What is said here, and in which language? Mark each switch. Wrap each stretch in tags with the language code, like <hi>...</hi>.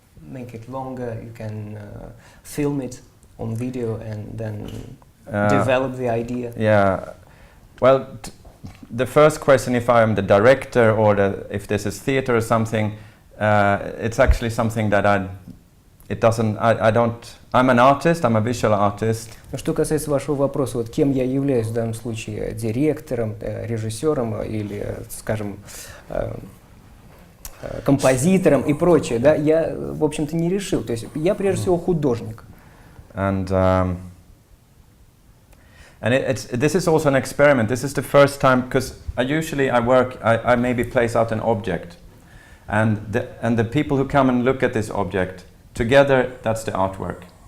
<en>Make it longer, you can film it on video and then develop the idea. Yeah, well, the first question, if I'm the director or if this is theater or something, it's actually something that it doesn't. I don't. I'm an artist. I'm a visual artist.</en> <ru>Что касается вашего вопроса, вот кем я являюсь в данном случае, директором, режиссером или, скажем, композитором и прочее, да, я, в общем-то, не решил. То есть я прежде всего художник.</ru> <en>And this is also an experiment. This is the first time, because I maybe place out an object, and the people who come and look at this object together, that's the artwork.</en>